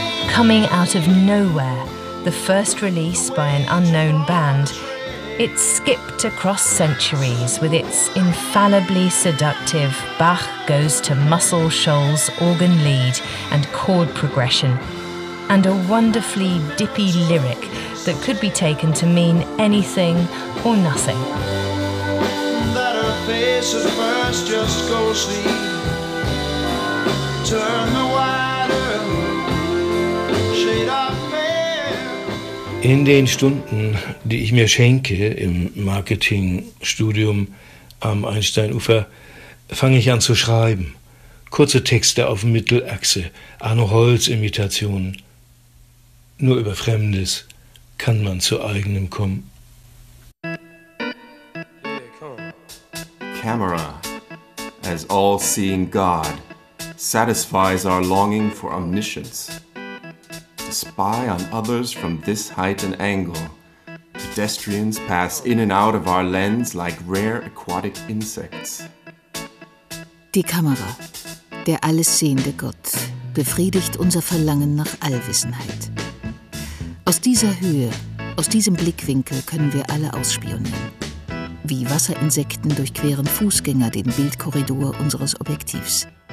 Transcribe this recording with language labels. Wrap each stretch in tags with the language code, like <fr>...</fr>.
<en>Coming out of nowhere, the first release by an unknown band, it skipped across centuries with its infallibly seductive Bach goes to Muscle Shoals organ lead and chord progression, and a wonderfully dippy lyric that could be taken to mean anything or nothing. That her face at first just goes to turn the wider shade up.</en> <de>In den Stunden, die ich mir schenke im Marketingstudium am Einsteinufer, fange ich an zu schreiben. Kurze Texte auf Mittelachse, Arno-Holz-Imitationen. Nur über Fremdes kann man zu eigenem kommen.</de> <en>Camera, as all-seeing God, satisfies our longing for omniscience. To spy on others from this height and angle, pedestrians pass in and out of our lens like rare aquatic insects.</en> <de>Die Kamera, der allessehende Gott, befriedigt unser Verlangen nach Allwissenheit. Aus dieser Höhe, aus diesem Blickwinkel können wir alle ausspionieren. Wie Wasserinsekten durchqueren Fußgänger den Bildkorridor unseres Objektivs.</de>